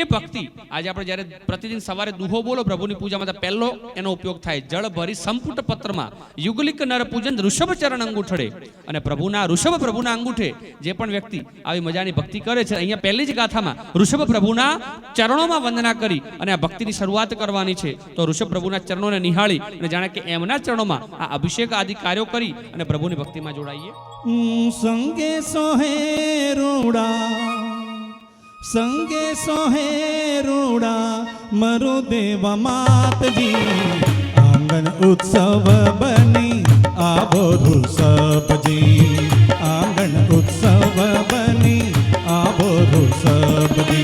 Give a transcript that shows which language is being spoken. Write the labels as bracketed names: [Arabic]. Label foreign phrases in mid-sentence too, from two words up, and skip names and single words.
[Gujarati] ભક્તિ આજે આપણે જ્યારે પ્રતિદિન સવારે દુહો બોલો પ્રભુની પૂજામાં તો પહેલો એનો ઉપયોગ થાય, જળ ભરી સંપુટ પત્રમાં યુગલિક નર પૂજન ઋષભ ચરણ અંગૂઠડે, અને પ્રભુના ઋષભ પ્રભુના અંગૂઠે જે પણ વ્યક્તિ આવી મજાની ભક્તિ કરે છે, અહીંયા પહેલી જ ગાથામાં ઋષભ પ્રભુના ચરણોમાં વંદના કરી અને આ ભક્તિની શરૂઆત કરવાની છે, તો ઋષભ પ્રભુના ચરણોને નિહાળી અને જાણે કે એમના ચરણોમાં આ અભિષેક આદિ કાર્યો કરી અને પ્રભુની ભક્તિમાં જોડાઈએ। સંગે સોહે રૂડા સંગે સોહે રૂડા મરુ દેવ માત જી, આંગન ઉત્સવ બની આવો ઋષભ જી, આંગન ઉત્સવ બની આવો ઋષભ જી।